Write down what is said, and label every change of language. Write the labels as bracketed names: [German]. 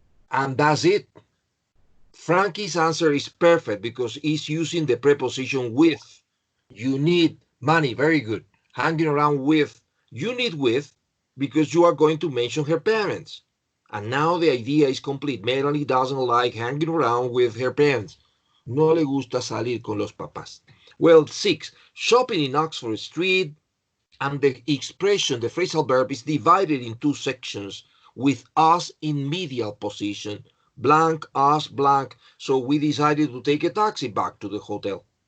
[English] And that's it. Frankie's answer is perfect because he's using the preposition with. You need money. Very good. Hanging around with. You need with because you are going to mention her parents. And now the idea is complete. Melanie doesn't like hanging around with her parents. [Spanish] No le gusta salir con los papás. [English] Well, 6. Shopping in Oxford Street. And the expression, the phrasal verb, is divided in 2 sections with us in medial position. Blank, us, blank. So we decided to take a taxi back to the hotel.